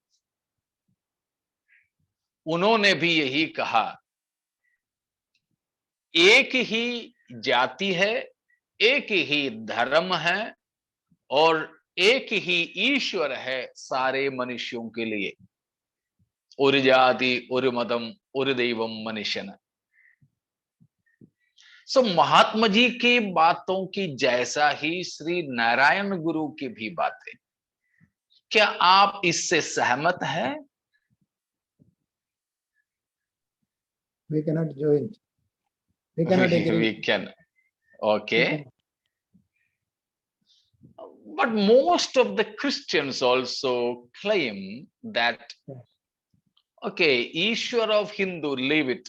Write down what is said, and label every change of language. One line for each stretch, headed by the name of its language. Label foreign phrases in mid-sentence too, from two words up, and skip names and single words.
Hindi: उन्होंने भी यही कहा, एक ही जाति है, एक ही धर्म है और एक ही ईश्वर है सारे मनुष्यों के लिए।
Malayalam: ഒരു ജാതി, ഒരു മതം, ഒരു ദൈവം, മനുഷ്യന്।
Hindi: सो महात्मा जी की बातों की जैसा ही श्री नारायण गुरु की भी बातें, क्या आप इससे सहमत हैं?
English: We cannot join. We cannot agree. We can. Okay. But most of the Christians also claim that, okay, Ishwar of Hindu, leave it.